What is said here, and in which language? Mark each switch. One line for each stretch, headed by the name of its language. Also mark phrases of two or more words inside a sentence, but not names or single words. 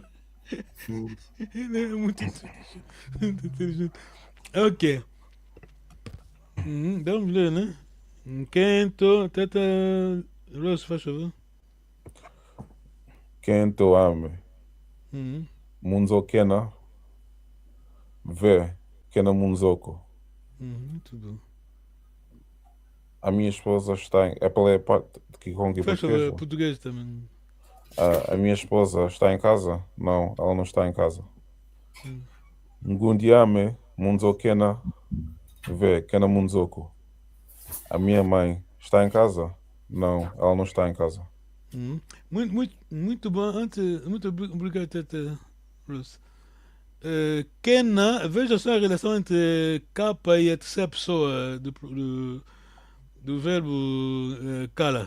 Portuguese: Ele é muito inteligente. Muito inteligente. Ok. Vamos ler, né?
Kongo: Quento, teta.
Portuguese: Rose, faz favor.
Kongo: Kento ame. Uhum. Munzo kena. Ve. Kena munzoko.
Portuguese: Muito bom. A minha esposa está em. É pela parte de Kikongo e Faz favor, português? português também. A minha esposa está em casa? Não, ela não está em casa.
Kongo: Ngundiame munzo kena. Ve. Kena munzoko.
Portuguese: A minha mãe está em casa? Não, ela não está em casa. Muito bom. Antes, muito obrigado, teta Rose. Kena, veja só a relação entre capa e a terceira pessoa do verbo kala.